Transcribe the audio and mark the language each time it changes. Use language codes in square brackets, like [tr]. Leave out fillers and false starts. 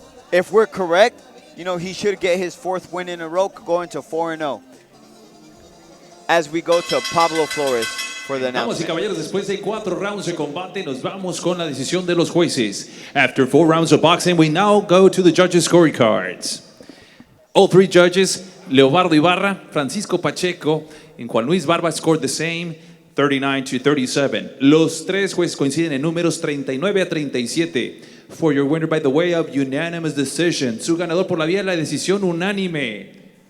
[en] If we're correct, you know, he should get his fourth win in a row, going to 4-0. As we go to Pablo Flores for the [es] Damas y [en] announcement. [es] caballeros, después de 4 rounds de combate, nos vamos con la decisión de los jueces. [en] After 4 rounds of boxing, we now go to the judges' scorecards. All 3 judges, Leobardo Ibarra, Francisco Pacheco, and Juan Luis Barba scored the same, 39-37. [es] Los 3 jueces coinciden en números 39-37. [en] For your winner by the way of unanimous decision. [es] Su ganador por la vía de la decisión unánime.